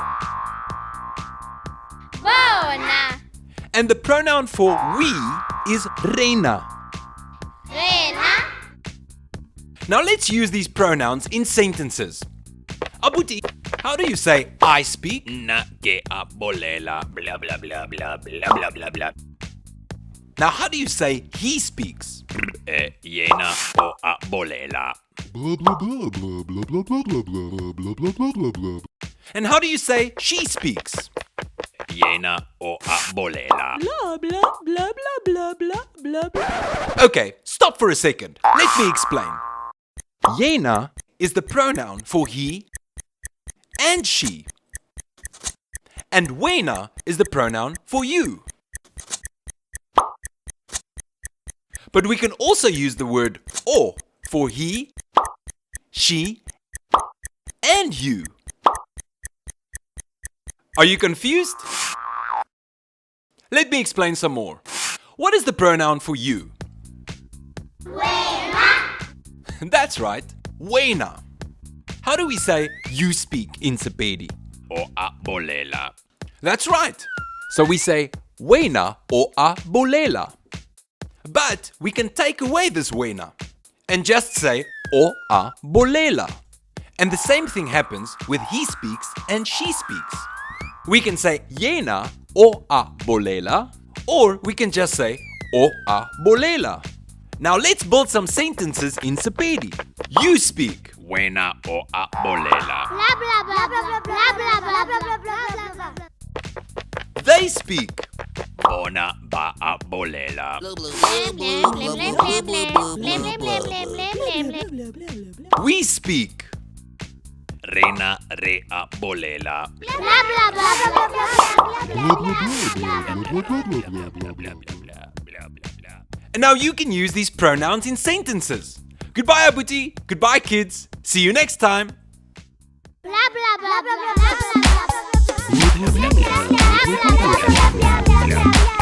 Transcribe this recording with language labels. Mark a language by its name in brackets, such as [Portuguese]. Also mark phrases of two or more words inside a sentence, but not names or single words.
[Northern Sotho] Bona. [English] And the pronoun for we is rena. [Northern Sotho] Rena. [English] Now let's use these pronouns in sentences. Abuti, how do you say I speak? [Northern Sotho] Na ke a bolela blah blah blah blah blah blah blah blah. [English] Now how do you say he speaks? [Northern Sotho] Yena o a bolela. [English] And how do you say she speaks? [Northern Sotho] Yena o a bolela. Blah, blah, blah, blah, blah, blah, blah, blah. [English] Okay, stop for a second. Let me explain. Yena is the pronoun for he and she. And wena is the pronoun for you. But we can also use the word o for he, she, and you. Are you confused? Let me explain some more. What is the pronoun for you? [Northern Sotho] Wena. [English] That's right, wena. How do we say you speak in Sepedi? [Northern Sotho] O a bolela. [English] That's right. So we say [Northern Sotho] wena or a bolela. [English] But we can take away this wena and just say [Northern Sotho] o a bolela. [English] And the same thing happens with he speaks and she speaks. We can say [Northern Sotho] yena o a bolela, [English] or we can just say [Northern Sotho] o a bolela. [English] Now let's build some sentences in Sepedi. You speak. [Northern Sotho] Wena o a bolela. Blah blah blah blah blah blah blah blah blah blah blah. [English] They speak. [Northern Sotho] Bona ba a bolela. [English] We speak. [Northern Sotho] Rena re a bolela. [English] And now you can use these pronouns in sentences. Goodbye, Abuti. Goodbye, kids. See you next time. Blah blah blah blah blah blah blah blah blah blah blah blah blah blah blah blah blah blah blah blah.